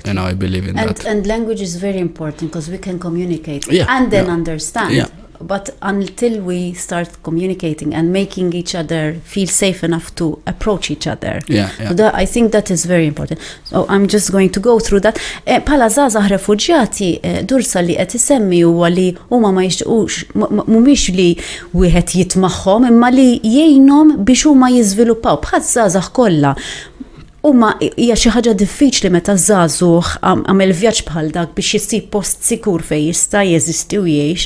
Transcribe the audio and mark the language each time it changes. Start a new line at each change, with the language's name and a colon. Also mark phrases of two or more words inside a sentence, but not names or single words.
English: So I believe in that. And language is very important because we can communicate Yeah, and then yeah. understand. Yeah. But until we start communicating and making each other feel safe enough to approach each other, Yeah, yeah. I think that is very important. So I'm just going to go through that.
Maltese: Pala żgħażagħ refuġjati, Dursa li qed isemmi huwa li huma ma jixtiequx mhumiex li wieħed jitmagħhom imma li jgħinhom biex huma jiżviluppaw bħal żgħażagħ kollha. Huma hija xi ħaġa diffiċli meta żagħżugħ għamel vjaġġ bħal dak biex jissib post sikur fejn jista' jeżisti u jgħix.